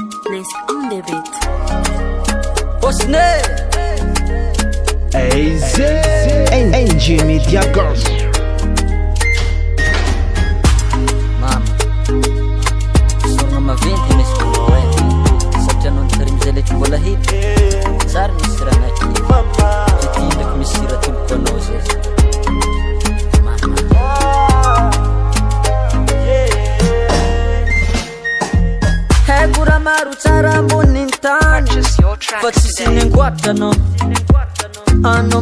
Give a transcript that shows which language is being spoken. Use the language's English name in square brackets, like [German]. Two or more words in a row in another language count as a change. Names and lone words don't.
[English] Let's on the beat. Osne AZ NG Media Girls. [Malagasy] Mama sorona maventy mesy koa satria anao nitarimy zay letra mbola hita tsara misy raha nakiva ty ndraiky misy raha tomboko anao zay haiko raha maro tsara amboniny tany fa tsisy nengoatra anao